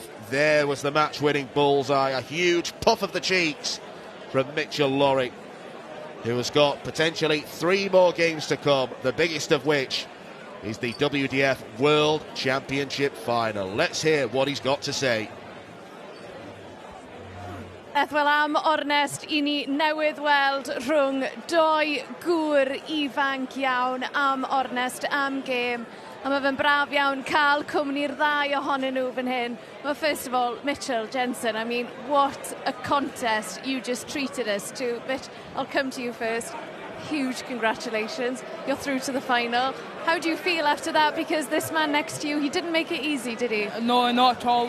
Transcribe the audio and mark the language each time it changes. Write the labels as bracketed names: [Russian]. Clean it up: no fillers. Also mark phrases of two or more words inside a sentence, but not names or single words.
[English] There was the match-winning bullseye, a huge puff of the cheeks from Mitchell Lawrie, who has got potentially 3 more games to come, the biggest of which is the WDF World Championship final. Let's hear what he's got to say. [Welsh] Wel am ornest I ni newydd weld rhwng 2 gŵr ifanc iawn, am ornest, am gêm. A mae fe'n braf iawn cael cwmni'r 2 ohonyn nhw fan hyn. [English] Well, first of all, Mitchell, Jansson, I mean, what a contest you just treated us to. Mitch, I'll come to you first. Huge congratulations. You're through to the final. How do you feel after that? Because this man next to you, he didn't make it easy, did he? No, not at all.